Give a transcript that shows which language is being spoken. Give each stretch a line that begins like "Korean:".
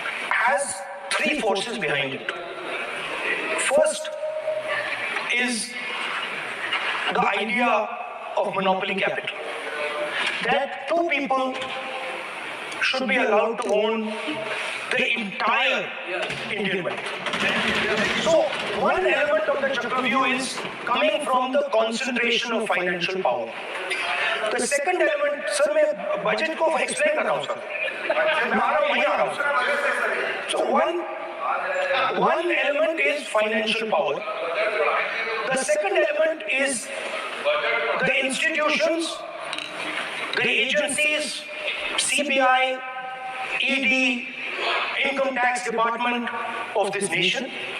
English: has 3 forces behind it. First is the idea of monopoly capital, that 2 people should be allowed to own the entire Indian wealth. So one element of the Chakravyuh is coming from the concentration of financial power. The second element, sir,
Hindi: मैं budget को explain कर रहा हूँ sir, मैं आ रहा हूँ।
English: So one element is financial power. The second element is the institutions, the agencies, CBI, ED, Income Tax Department of this nation.